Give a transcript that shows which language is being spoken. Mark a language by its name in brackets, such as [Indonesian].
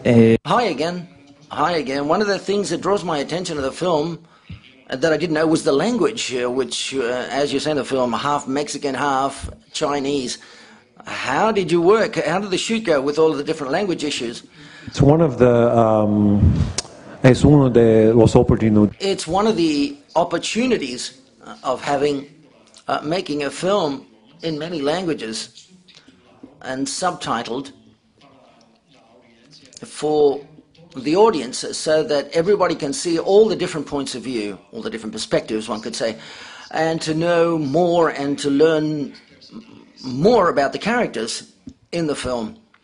[English] Hi again. Hi again. One of the things that draws my attention to the film that I didn't know was the language, which, as you say in the film, half Mexican, half Chinese. How did you work? How did the shoot go with all of the different language issues? It's one of the... [Spanish] Es uno de los oportunidades. [English] It's one of the opportunities of making a film in many languages and subtitled for the audience so that everybody can see all the different points of view, all the different perspectives, one could say, and to know more and to learn more about the characters in the film.